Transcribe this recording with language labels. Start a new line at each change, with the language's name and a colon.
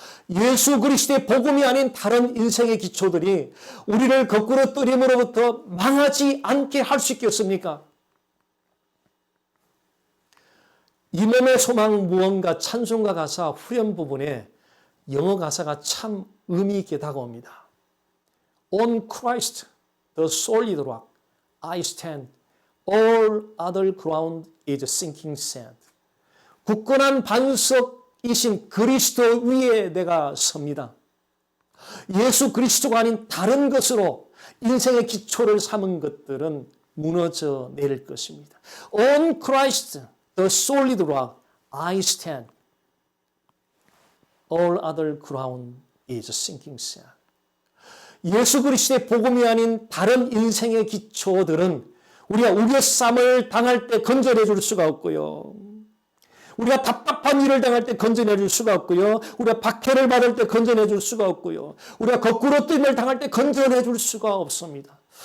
Korean: 예수 그리스도의 복음이 아닌 다른 인생의 기초들이 우리를 거꾸로 뜨림으로부터 망하지 않게 할 수 있겠습니까? 이 몸의 소망 무언가 찬송가 가사 후렴 부분에 영어 가사가 참 의미 있게 다가옵니다.
English: On Christ, the solid rock, I stand. All other ground is sinking sand.
Korean: 굳건한 반석이신 그리스도 위에 내가 섭니다. 예수 그리스도가 아닌 다른 것으로 인생의 기초를 삼은 것들은 무너져 내릴 것입니다.
English: On Christ, the solid rock, I stand. All other ground is sinking sand.
Korean: 예수 그리스도의 복음이 아닌 다른 인생의 기초들은 우리가 우겨쌈을 당할 때 건져내 줄 수가 없고요. 우리가 답답한 일을 당할 때 건져내 줄 수가 없고요. 우리가 박해를 받을 때 건져내 줄 수가 없고요. 우리가 거꾸로 뜸을 당할 때 건져내 줄 수가 없습니다.